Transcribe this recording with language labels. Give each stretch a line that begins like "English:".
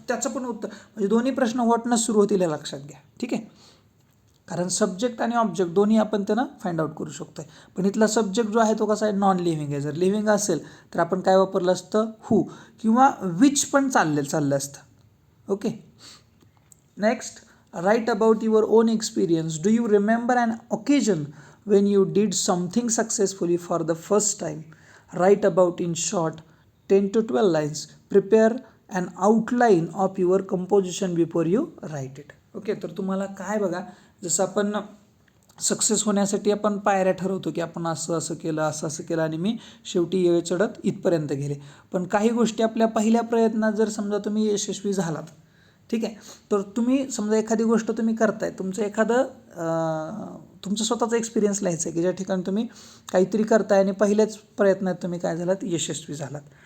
Marathi: त्याचं पण उत्तर म्हणजे दोन्ही प्रश्न व्हॉटनं सुरू होतील हे लक्षात घ्या. ठीक आहे. कारण सब्जेक्ट आणि ऑब्जेक्ट दोन्ही आपण त्यांना फाइंड आउट करू शकतो. पण इथला सब्जेक्ट जो आहे तो कसा आहे, नॉन लिव्हिंग आहे. जर लिव्हिंग असेल तर आपण काय वापरलं असतं, हू किंवा विच पण चाललं असतं. Okay. Next
English: Write about your own experience. Do you remember an occasion when you did something successfully for the first time. Write about in short 10 to 12 lines. Prepare an outline of your composition before you write it.
Marathi: Okay, तर तुम्हाला काय बघा, जसं आपण success होण्यासाठी आपण पायऱ्या ठरवतो की आपण असं असं केलं, असं असं केलं आणि मी शेवटी येळ चढत इथपर्यंत गेले. पण काही गोष्टी आपल्या पहिल्या प्रयत्नात जर समजा तुम्ही यशस्वी झालात, ठीक आहे, तर तुम्ही समजा एखादी गोष्ट तुम्ही करताय, तुमचं एखादं तुमचं स्वतःचा एक्सपिरियन्स लिहायचं आहे की ज्या ठिकाणी तुम्ही काहीतरी करताय आणि पहिल्याच प्रयत्नात तुम्ही काय झालात, यशस्वी झालात.